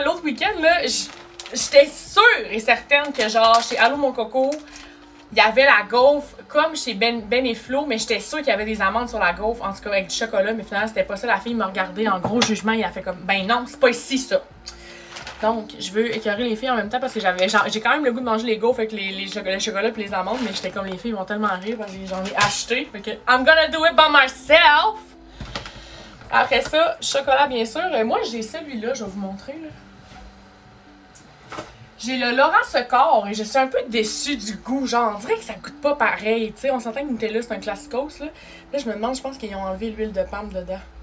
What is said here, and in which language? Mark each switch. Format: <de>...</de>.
<fr>L'autre week-end, là, j'étais sûre et certaine que, genre, chez Allô Mon Coco, il y avait la gaufre comme chez Ben et Flo, mais j'étais sûre qu'il y avait des amandes sur la gaufre, en tout cas avec du chocolat, mais finalement, c'était pas ça. La fille m'a regardé en gros jugement, il a fait comme, ben non, c'est pas ici, ça. Donc, je veux écœurer les filles en même temps parce que j'ai quand même le goût de manger les gaufres avec les chocolats puis les amandes, mais j'étais comme, les filles vont tellement rire parce que j'en ai acheté. Fait que,</fr> <en>I'm gonna do it by myself!</en> <fr>Après ça, chocolat, bien sûr. Moi, j'ai celui-là, je vais vous montrer, là. J'ai le Laurent Secor et je suis un peu déçue du goût. Genre, on dirait que ça goûte pas pareil. Tu sais, on s'entend que Nutella, c'est un classicos, là. Là, je me demande, je pense qu'ils ont enlevé l'huile de palme dedans.</fr>